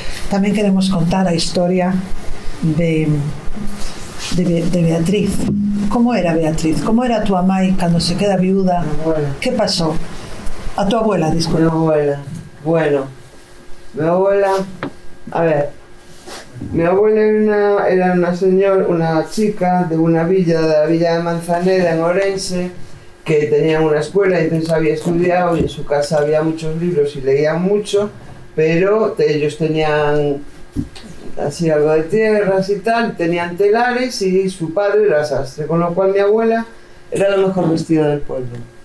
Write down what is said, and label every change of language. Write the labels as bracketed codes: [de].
[gl] Tamén queremos contar a historia de Beatriz. Como era Beatriz? Como era a tua mãe cando se queda viuda? Que pasou? A tua abuela, disculpa. [es] Mi abuela, bueno, mi abuela, a ver, mi abuela era una chica de una villa, de la villa de Manzaneda en Orense, que tenía una escuela y entonces había estudiado y en su casa había muchos libros y leían mucho, pero ellos tenían así algo de tierras y tal, tenían telares y su padre era sastre, con lo cual mi abuela era la mejor vestida del pueblo.